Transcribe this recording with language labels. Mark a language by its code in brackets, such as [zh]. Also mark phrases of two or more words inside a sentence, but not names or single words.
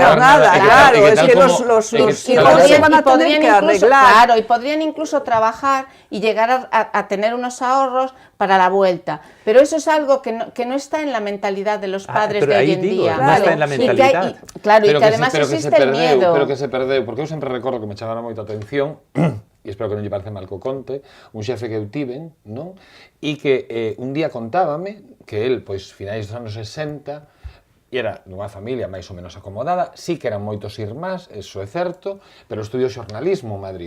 [es] pagar nada, claro, es que los hijos se van a tener que arreglar. Claro, y podrían incluso trabajar y llegar a tener unos ahorros para la vuelta. Pero eso es algo que no está en la mentalidad de los padres de hoy en día. No está en la mentalidad. Claro, y que además existe el miedo. [gl] Pero que se perdeu, porque eu sempre recordo que me chamara moita atención, e espero que non lle parece mal co conte, un xefe que eu tiven, non? E que un día contábame que el, pois, finais dos anos 60, e era dunha familia máis ou menos acomodada, sí que eran moitos irmás, eso é certo, pero estudiou xornalismo en Madrid.